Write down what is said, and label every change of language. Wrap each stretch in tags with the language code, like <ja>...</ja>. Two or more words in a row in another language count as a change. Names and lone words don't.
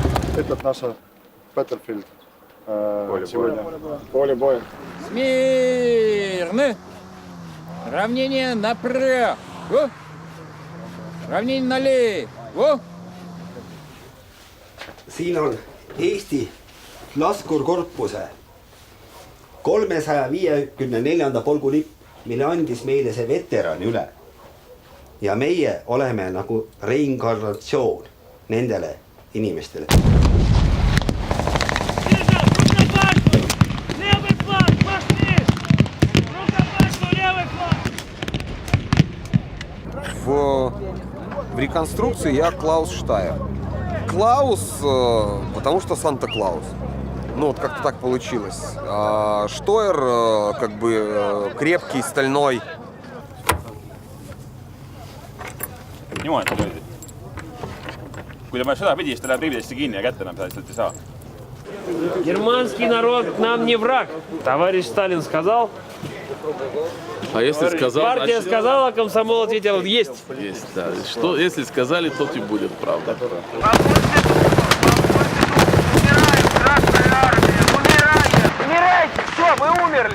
<ru>Этот наша Петерфильд сегодня. Поле боя. Смирно! Равнение направо! Равнение налево!</ru> <et>Siin on Eesti laskurkorpuse 354. polgu lipp, mille andis meile see veteran üle. Ja meie oleme nagu reinkarnatsioon nendele inimestele.</et> <ru>В реконструкции я Клаус Штайер. Клаус, потому что Санта-Клаус. Ну, вот как-то так получилось. А Штойер, как бы, крепкий, стальной.</ru> <et>Niimoodi ta löödi. Kui ta paneb seda pidi, siis ta läheb rividesse kinni ja kätte enam sealt ei saa.</et> <ru>Германский народ нам не враг. Товарищ Сталин сказал. А если сказал, Партия значит, сказала, комсомол ответил, есть. есть, да. Что, если сказали, то и будет правда. Умирайте, все, мы умерли.</ru>